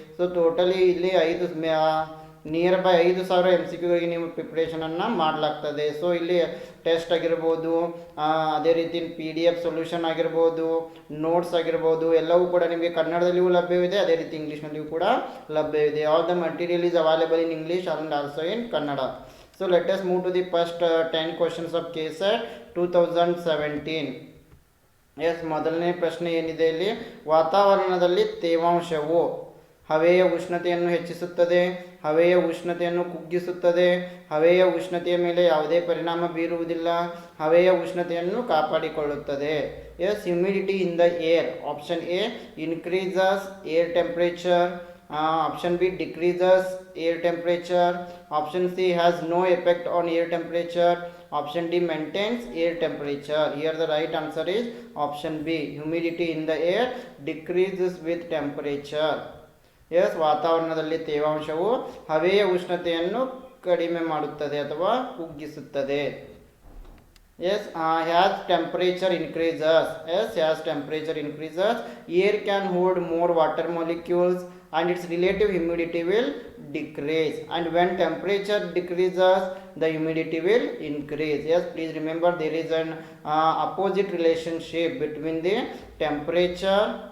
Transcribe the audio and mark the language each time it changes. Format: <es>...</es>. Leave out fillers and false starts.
<kn>So totally ಇಲ್ಲಿ near by 5000 MCQಗಳಿಗೆ ನೀವು ಪ್ರಿಪ್ರೇಷನನ್ನು ಮಾಡಲಾಗ್ತದೆ. ಸೊ ಇಲ್ಲಿ ಟೆಸ್ಟ್ ಆಗಿರ್ಬೋದು, ಅದೇ ರೀತಿ PDF ಸೊಲ್ಯೂಷನ್ ಆಗಿರ್ಬೋದು, ನೋಟ್ಸ್ ಆಗಿರ್ಬೋದು, ಎಲ್ಲವೂ ಕೂಡ ನಿಮಗೆ ಕನ್ನಡದಲ್ಲಿಯೂ ಲಭ್ಯವಿದೆ, ಅದೇ ರೀತಿ ಇಂಗ್ಲೀಷ್ನಲ್ಲಿಯೂ ಕೂಡ ಲಭ್ಯವಿದೆ.</kn> <en>All the material is available in English and also in Kannada. So let us move to the first 10 questions of KSET 2017.</en> <kn>S, ಮೊದಲನೇ ಪ್ರಶ್ನೆ ಏನಿದೆ ಇಲ್ಲಿ, ವಾತಾವರಣದಲ್ಲಿ ತೇವಾಂಶವು ಹವೆಯ ಉಷ್ಣತೆಯನ್ನು ಹೆಚ್ಚಿಸುತ್ತದೆ, ಹವೆಯ ಉಷ್ಣತೆಯನ್ನು ಕುಗ್ಗಿಸುತ್ತದೆ, ಹವೆಯ ಉಷ್ಣತೆಯ ಮೇಲೆ ಯಾವುದೇ ಪರಿಣಾಮ ಬೀರುವುದಿಲ್ಲ, ಹವೆಯ ಉಷ್ಣತೆಯನ್ನು ಕಾಪಾಡಿಕೊಳ್ಳುತ್ತದೆ.</kn> <en>Yes, humidity in the air. Option A increases air temperature, option B decreases air temperature, option C has no effect on air temperature, option D maintains air temperature. Here the right answer is option B, humidity in the air decreases with temperature.</en> <kn>Yes, ವಾತಾವರಣದಲ್ಲಿ ತೇವಾಂಶವು ಹವೆಯ ಉಷ್ಣತೆಯನ್ನು ಕಡಿಮೆ ಮಾಡುತ್ತದೆ ಅಥವಾ ಕುಗ್ಗಿಸುತ್ತದೆ.</kn> <en>Yes, as temperature increases, as temperature increases, air can hold more water molecules and its relative humidity will decrease, and when temperature decreases the humidity will increase. Yes, please remember there is an opposite relationship between the temperature.</en>